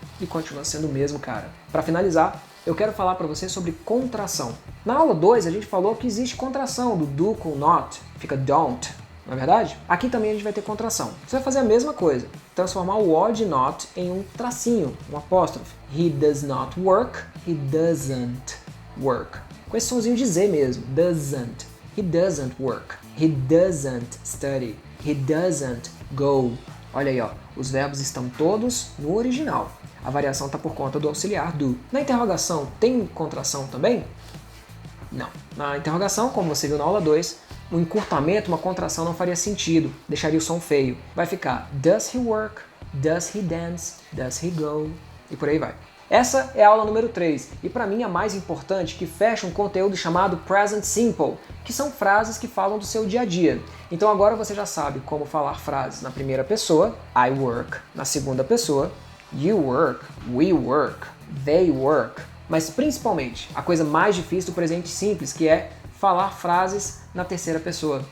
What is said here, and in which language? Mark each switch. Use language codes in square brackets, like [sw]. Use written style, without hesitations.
[pt] E continua sendo o mesmo cara. Para finalizar, eu quero falar para você sobre contração. Na aula 2 a gente falou que existe contração do do com not, fica don't, não é verdade? Aqui também a gente vai ter contração. Você vai fazer a mesma coisa, transformar o O de not em um tracinho, um apóstrofe. [en] He does not work, he doesn't work. [pt] Com esse sonzinho de Z mesmo, doesn't. [en] He doesn't work, he doesn't study, he doesn't go [pt] Olha aí, ó, os verbos estão todos no original. A variação está por conta do auxiliar do. Na interrogação, tem contração também? Não. Na interrogação, como você viu na aula 2, um encurtamento, uma contração não faria sentido, deixaria o som feio. Vai ficar [en] does he work, does he dance, does he go, [pt] e por aí vai. Essa é a aula número 3, e para mim a mais importante, que fecha um conteúdo chamado Present Simple, que são frases que falam do seu dia a dia. Então agora você já sabe como falar frases na primeira pessoa, [en] I work, [pt] na segunda pessoa, [en] you work, we work, they work, [pt] mas principalmente a coisa mais difícil do presente simples, que é falar frases na terceira pessoa.